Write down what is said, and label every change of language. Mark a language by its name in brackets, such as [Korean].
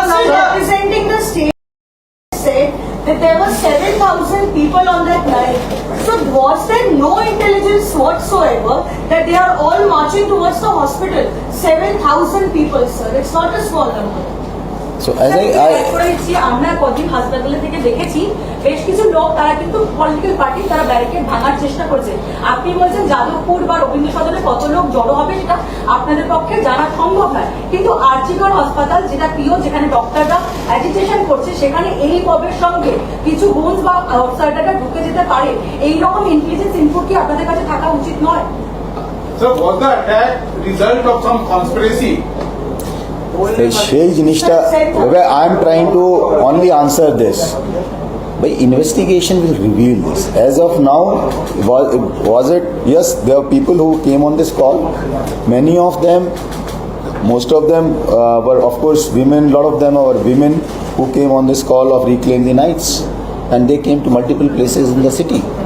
[English] representing the state said that there were 7,000 people on that night. So was there no intelligence whatsoever that they are all marching towards the hospital? 7,000 people, sir. It's not a small number. So as [Bangla] আমরা কদিন হাসপাতালে থেকে দেখেছি বেশ কিছু লোক তারা কিন্তু পলিটিক্যাল পার্টি তারা ব্যারিকেড ভাঙার চেষ্টা করছে আপনি বলছেন যাদবপুর বা রবীন্দ্র সদনে কত লোক জড়ো হবে সেটা আপনাদের পক্ষে জানা সম্ভব নয় কিন্তু আরজিকর হাসপাতাল যেটা প্রিয় যেখানে ডক্টররা অ্যাজিটেশন করছে সেখানে এই পবের সঙ্গে কিছু গুন্স বা আউটসাইডাররা ঢুকে যেতে পারে এইরকম ইন্টেলিজেন্স ইনপুট কি আপনাদের কাছে থাকা উচিত নয় [English] So was the attack result of some conspiracy? [Bangla] সেই জিনিসটা [English] I am trying to only answer this by investigation will reveal this. As of now, was it, yes, there are people who came on this call. Many of them, most of them were of course women. A lot of them were women who came on this call of Reclaim the Nights, and they came to multiple places in the city.